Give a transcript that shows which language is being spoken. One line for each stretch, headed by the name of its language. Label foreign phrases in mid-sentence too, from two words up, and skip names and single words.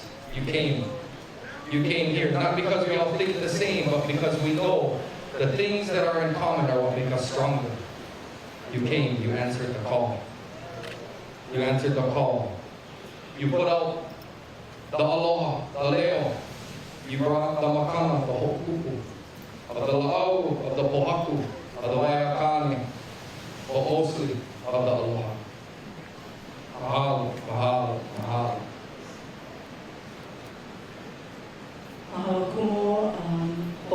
English: You came here, not because we all think the same, but because we know the things that are in common are what make us stronger. You came, you answered the call. You answered the call. You put out the aloha, the leo. You brought the makana, the ho'ūʻu, of the la'au, of the pohaku, of the waiakane, ho'osui, of the aloha.
Hawaiian: Mahalo, mahalo, mahalo. Mahalo kumo,